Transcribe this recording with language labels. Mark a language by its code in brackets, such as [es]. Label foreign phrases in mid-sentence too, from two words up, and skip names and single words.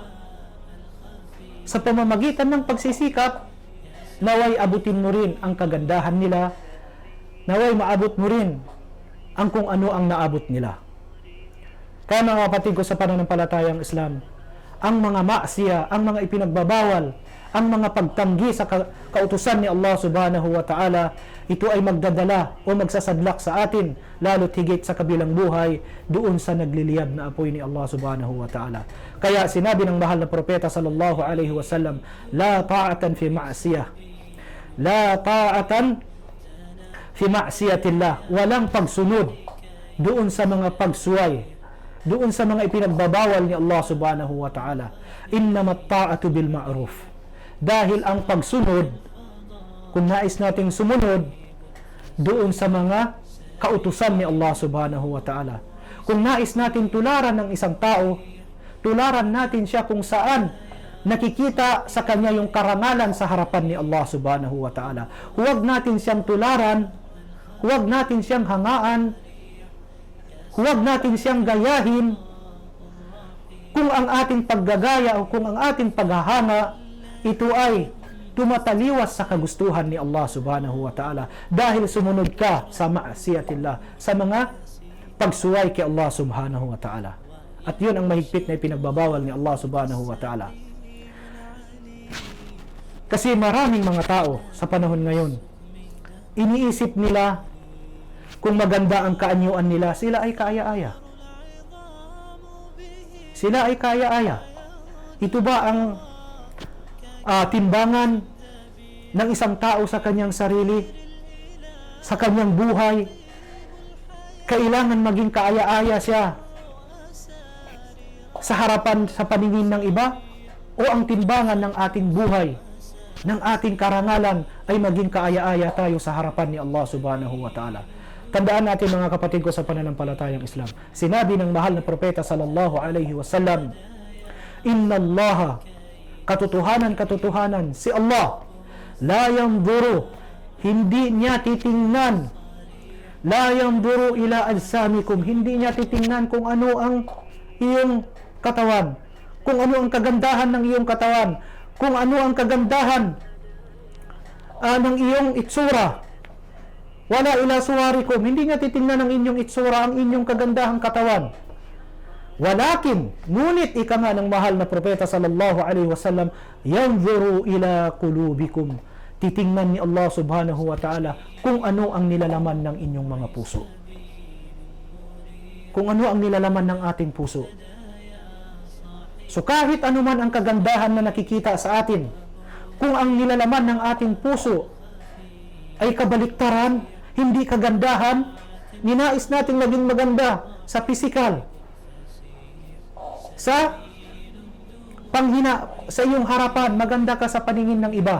[tl] Sa pamamagitan ng pagsisikap, naway abutin mo rin ang kagandahan nila, naway maabot mo rin ang kung ano ang naabot nila. Kaya mga kapatid ko sa pananampalatayang Islam, ang mga maksiya, ang mga ipinagbabawal, ang mga pagtanggi sa kautusan ni Allah [ar] سبحانه وتعالى, [tl] ito ay magdadala o magsasadlak sa atin, lalo't higit sa kabilang buhay, doon sa nagliliyab na apoy ni Allah [ar] سبحانه وتعالى. [tl] Kaya sinabi ng mahal na propeta [ar] صلى الله عليه وسلم, لا طاعة في معصية. لا طاعة في معصية الله. [tl] Walang pagsunod doon sa mga pagsuway, doon sa mga ipinagbabawal ni Allah [ar] سبحانه وتعالى. إنما الطاعة بالمعروف. [tl] Dahil ang pagsunod, kung nais nating sumunod doon sa mga kautusan ni Allah [ar] سبحانه وتعالى, [tl] kung nais natin tularan ng isang tao, tularan natin siya kung saan nakikita sa kanya yung karangalan sa harapan ni Allah [ar] سبحانه وتعالى. [tl] Huwag natin siyang tularan, huwag natin siyang hangaan, huwag natin siyang gayahin kung ang ating paggagaya o kung ang ating paghahanga ito ay tumataliwas sa kagustuhan ni Allah [ar] سبحانه وتعالى [tl] dahil sumunod ka sa ma'asiyatillah, sa mga pagsuway kay Allah [ar] سبحانه وتعالى. [tl] At yun ang mahigpit na ipinagbabawal ni Allah [ar] سبحانه وتعالى. [tl] Kasi maraming mga tao sa panahon ngayon, iniisip nila kung maganda ang kaanyuan nila, sila ay kaaya-aya. Sila ay kaaya-aya. Ito ba ang timbangan ng isang tao sa kanyang sarili, sa kanyang buhay? Kailangan maging kaaya-aya siya sa harapan, sa paningin ng iba? O ang timbangan ng ating buhay, ng ating karangalan ay maging kaaya-aya tayo sa harapan ni Allah [ar] سبحانه وتعالى? [tl] Tandaan natin mga kapatid ko sa pananampalatayang Islam, sinabi ng mahal na propeta [ar] صلى الله عليه وسلم, إن الله, [tl] katotohanan, si Allah, [ar] لا ينظر [tl] Hindi niya titingnan. [ar] لا ينظر إلى أجسامكم. [tl] Hindi niya titingnan kung ano ang iyong katawan, kung ano ang kagandahan ng iyong katawan, kung ano ang kagandahan ng iyong itsura. [ar] ولا إلى صوركم. [tl] Hindi niya titingnan ang inyong itsura, ang inyong kagandahang katawan. Walakin, ngunit ika nga ng mahal na propeta [ar] صلى الله عليه وسلم, ينظر إلى قلوبكم. [tl] Titingnan ni Allah [ar] سبحانه وتعالى [tl] kung ano ang nilalaman ng inyong mga puso. Kung ano ang nilalaman ng ating puso. So kahit anuman ang kagandahan na nakikita sa atin, kung ang nilalaman ng ating puso ay kabaliktaran, hindi kagandahan, ninais natin maging maganda sa physical, sa panghina, sa iyong harapan, maganda ka sa paningin ng iba.